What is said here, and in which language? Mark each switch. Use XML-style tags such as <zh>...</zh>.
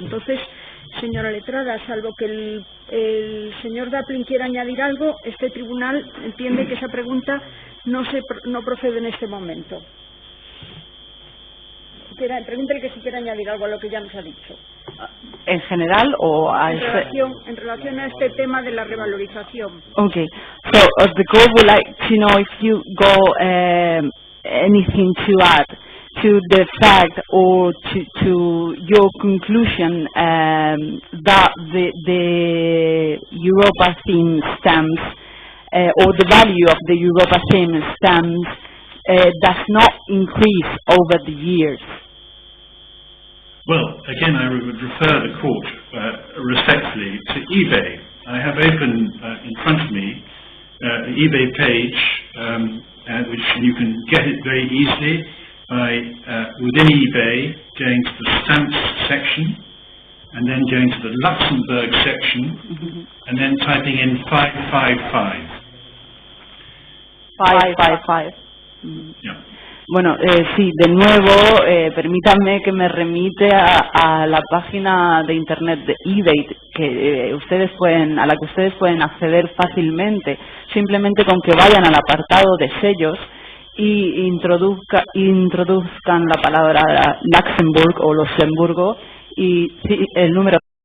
<es>Entonces, señora letrada, salvo que el señor Daplin quiera añadir algo, este tribunal entiende que esa pregunta no procede en este momento. Pregúntele que si quiere añadir algo a lo que ya nos ha dicho. ¿En general o a en relación a este tema de la revalorización?</es> <en>Okay, so the court would like to know if you got anything to add to the fact or to your conclusion that the Europa theme stamps or the value of the Europa theme stamps does not increase over the years. Well, again, I would refer the court respectfully to eBay. I have open in front of me the eBay page, which you can get it very easily by within eBay going to the stamps section, and then going to the Luxembourg section, and then typing in 555. 555. Yeah.</en> <es>Bueno, sí, de nuevo, permítanme que me remite a la página de internet de eBay, que a la que ustedes pueden acceder fácilmente, simplemente con que vayan al apartado de sellos y introduzcan la palabra Luxemburgo o Luxemburgo y el número</es>